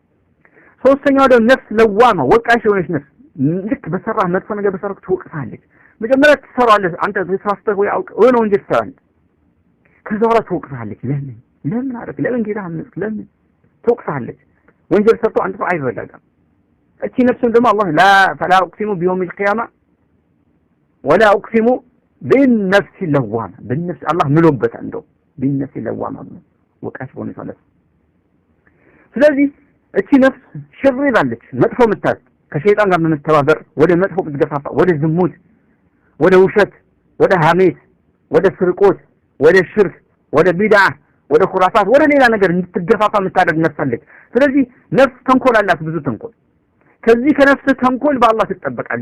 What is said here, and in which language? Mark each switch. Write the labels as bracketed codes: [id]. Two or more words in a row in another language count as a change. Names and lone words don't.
[am] ሶስተኛው ደግሞ ነፍስ ለዋማ ወቃሽ የሆነች ነፍስ ልክ በሰራህ መጥፎ ነገር በሰራህ ትወቅሳለች፣ መጀመሪያ ትሰራለህ አንተ ተሳስተህ ወይ አውቀህ ወይ ነው እንጂ ትሰራለህ ከዛ በኋላ ትወቅሳለች ለምን አረክ ለምን ጌታ አምስክ ለምን ትወቅሳለች ወንጀል ሰርቶ አንተ አይበላጋም እቺ ነፍስን ደግሞ አላህ [ar] لا فلا اقسم بيوم القيامه ولا اقسم بالنفس اللوامه بالنفس الله [am] ምሎበት እንደው [ar] بالنفس اللوامه [am] ወቃሽ ሆነ ማለት ስለዚህ እቺ ነፍስ ሽር ይላለች መጥፎ ምታት ከሸይጣን ጋር በመተባበር ወደ መጥፎ ብትገፋፋ ወደ ዝሙት ወደ ውሸት ወደ ሐሜት ወደ ስርቆት ወደ ሽርክ ወደ ቢድዓ ወደ ኹራፋት ወደ ሌላ ነገር እንድትገፋፋ የምታደርግ ነፍስ አለች ስለዚህ ነፍስ ተንኮል አላት ብዙ ተንኮል ከዚህ ከነፍስ ተንኮል በአላህ ትጠበቃለህ